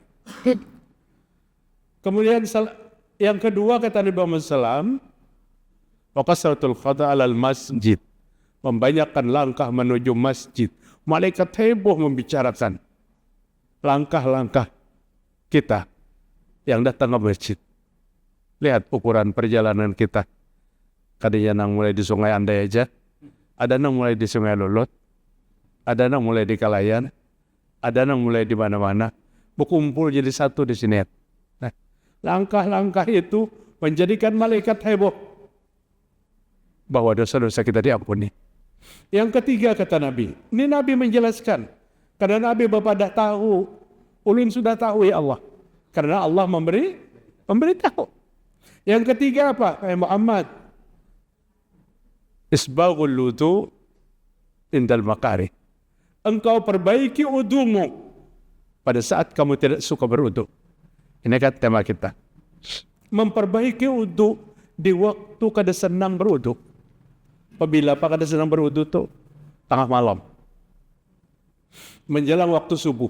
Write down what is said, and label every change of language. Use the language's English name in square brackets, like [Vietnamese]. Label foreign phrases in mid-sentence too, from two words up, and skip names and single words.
[Indonesian] Kemudian yang kedua kata Nabi Muhammad SAW, [Arabic] وكثرة الخطا على المسجد. [Indonesian] Membanyakkan langkah menuju masjid. Malaikat heboh membicarakan langkah-langkah kita yang datang ke masjid. Lihat ukuran perjalanan kita. [Banjar] Kadang nang mulai di Sungai Andai aja, ada nang mulai di Sungai Lulut, ada nang mulai di Kalayan, ada nang mulai di mana-mana, berkumpul jadi satu di sini. [Indonesian] Nah, langkah-langkah itu menjadikan malaikat heboh bahwa dosa-dosa kita diampuni. Yang ketiga kata Nabi, ini Nabi menjelaskan, karena Nabi bapak dah tahu, ulun sudah tahu [Arabic] يا الله, [Indonesian] karena Allah memberitahu. Yang ketiga apa? [Arabic] محمد، إسباغ الوضوء عند المكاره. [Indonesian] Engkau perbaiki wudumu pada saat kamu tidak suka berwudu. Ini kan tema kita. Memperbaiki wudu di waktu kada senang berwudu. Apabila apa kada senang berwudu tuh tengah malam. Menjelang waktu subuh.